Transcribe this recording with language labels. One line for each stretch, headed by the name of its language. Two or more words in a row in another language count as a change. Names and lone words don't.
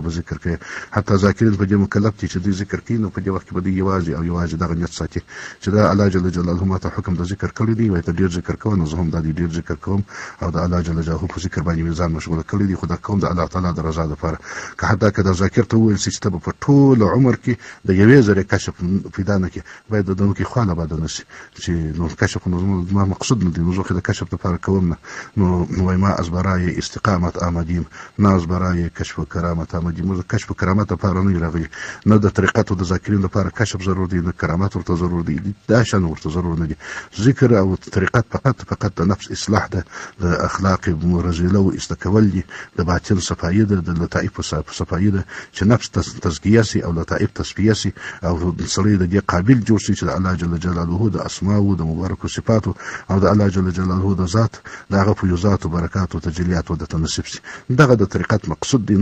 Pashto: به ذکر کوي حتی ذاکرین په دې مکلف دي چې دوی ذکر کوي نو په دې وخت کې به دوی یوازې دغه نیت ساتي چې دا الله جل جلاله ماته حکم د ذکر کړی دی وایي ته ډېر ذکر کوه نو زه هم دا ډېر ذکر کوم او د الله جل جلاله په ذکر باندې مې ځان مشغوله کړی دی خو دا کوم د الله تعالی د رضا دپاره که حتی که د ذاکر ته وویل شي چې ته به په ټول عمر کې د یوې ذرې کشف پیدا نه کړې باید د دغو کې خواله باده نه شي چې نو کشف نو زما مقصود نه دی نو زه خو د کشف دپاره کوم نه نو وایي
Persian: ما از برای استقامت آمدیم نه از برای کشف و کرامت آمدیم
Pashto: موږ کشف و کرامت دپاره نه یو راغلي نه د طریقت او د ذاکرین دپاره کشف ضرور دی نه کرامت ورته ضرور دی دا شان ورته ضرور نه دي ذکر او طریقت فقط د نفس اصلاح ده د اخلاق رزیله و ایسته کول دي د باطن صفایي ده د لطایف صفایي ده چې نفس تزکیه سي او لطایف تصفیه سي او سړی د دې قابل جوړ شي چې د الله جل جلاله د اسماء د مبارکو صفاتو او د الله جل جلاله د ذات د هغه فیوزات او برکات او تجلیات د تنصیب شي دغه د طریقت مقصود دي